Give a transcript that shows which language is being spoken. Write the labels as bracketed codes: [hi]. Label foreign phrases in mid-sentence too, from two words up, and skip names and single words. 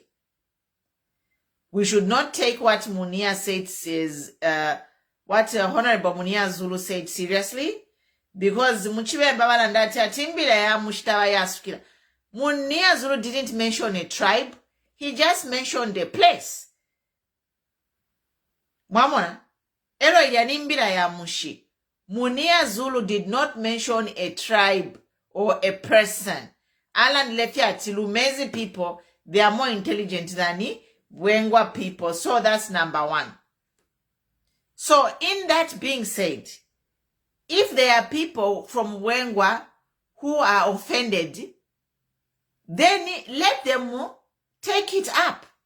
[en] We should not take what Munir said, what Honorable Munir Zulu said seriously, because Munir Zulu didn't mention a tribe, he just mentioned a place. [bem] Mwamona, ero yanimbira ya mushi. [en] Munir Zulu did not mention a tribe or a person. Alan Lefiati, Lumezi people, they are more intelligent than Wengwa people. So that's number one. So in that being said, if there are people from Wengwa who are offended, then let them take it up.